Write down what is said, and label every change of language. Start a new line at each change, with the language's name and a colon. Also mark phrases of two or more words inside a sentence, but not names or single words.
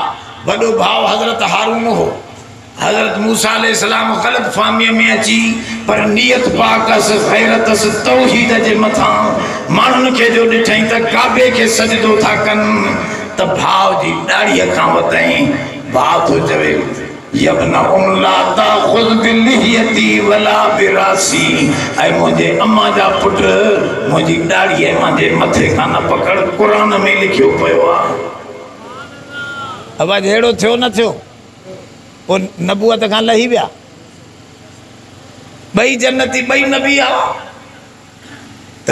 Sindhi: वॾो भाउ हज़रत हारून हो, हज़रत मूसा अलैहिस्सलाम ग़लत फ़हमीअ में अची, पर नियत पाक अस गैरत अस तौहीद जे मथां माण्हुनि खे जो ॾिठई त काबे खे सजदो था कनि, त भाउ जी ॾाड़ीअ खां वधाई भाउ थो चवे
Arabic: يبنؤم لا تأخذ بلحيتي ولا برأسي,
Sindhi: ऐं मुंहिंजे अम्मा जा पुट मुंहिंजी ॾाड़ीअ मुंहिंजे मथे खां न पकड़। क़ुरान में लिखियो पियो आहे। अब अहिड़ो थियो न थियो, पोइ नबूअत खां लही विया, ॿई जन्नती ॿई नबी हुआ।